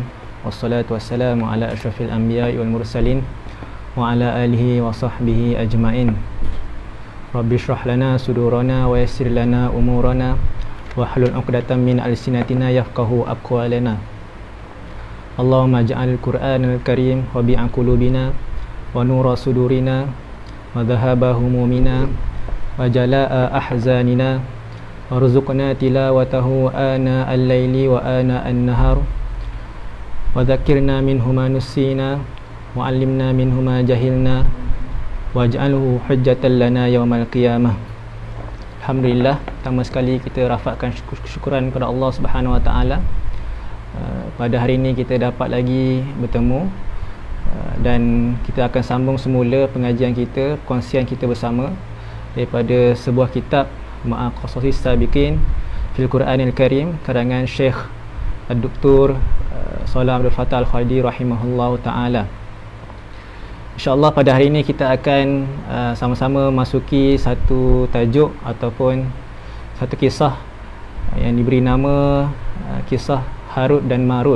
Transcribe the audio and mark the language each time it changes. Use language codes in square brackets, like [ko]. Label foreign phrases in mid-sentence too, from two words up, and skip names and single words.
[ar] والصلاة والسلام على أشرف الأنبياء والمرسلين وعلى آله وصحبه أجمعين. رب اشرح لنا صدورنا ويسر لنا أمورنا واحلل عقدة من ألسنتنا يفقهوا أقوالنا. اللهم اجعل القرآن الكريم ربيع قلوبنا ونور صدورنا وذهاب همومنا وجلاء أحزاننا وارزقنا تلاوته آناء الليل وآناء النهار وذكرنا منه ما نسينا وعلمنا منه ما جهلنا واجعله حجة لنا يوم القيامة. [ms] Alhamdulillah, pertama sekali kita rafakkan syukuran kepada Allah Subhanahu wa taala. Pada hari ini kita dapat lagi bertemu dan kita akan sambung semula pengajian kita, perkongsian kita bersama daripada sebuah kitab Ma'a Qasasis Sabiqin fil Quranil Karim karangan Syekh Dr. Shalih Abdul Fattah Al-Khalidi rahimahullahu taala. InsyaAllah pada hari ini kita akan sama-sama masuki satu tajuk ataupun satu kisah yang diberi nama kisah Harut dan Marut.